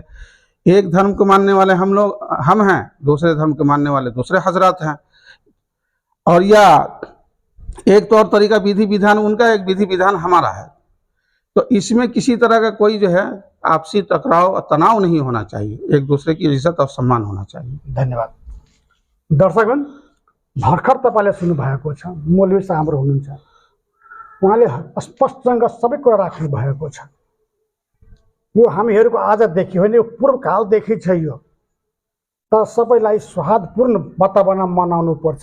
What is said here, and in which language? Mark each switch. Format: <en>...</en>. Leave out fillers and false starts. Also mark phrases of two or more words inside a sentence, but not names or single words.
<hi>एक धर्म को मानने वाले हम हैं, दूसरे धर्म को मानने वाले दूसरे हजरात हैं। और या एक तौर तरीका विधि विधान उनका, एक विधि विधान हमारा है। तो इसमें किसी तरह का कोई जो है आपसी टकराव और तनाव नहीं होना चाहिए। एक दूसरे की इज्जत और सम्मान होना चाहिए। धन्यवाद।</hi> <ne>दर्शकगण भर्खर तपाईँले सुन्नुभएको छ मौलवी साहब हाम्रो हुनुहुन्छ, उहाँले स्पष्टसँग सबै कुरा राख्नु भएको छ। यो हामीहरूको आजदेखि होइन, यो पूर्वकालदेखि छ यो। तर सबैलाई सौहार्दपूर्ण वातावरण मनाउनु पर्छ।</ne>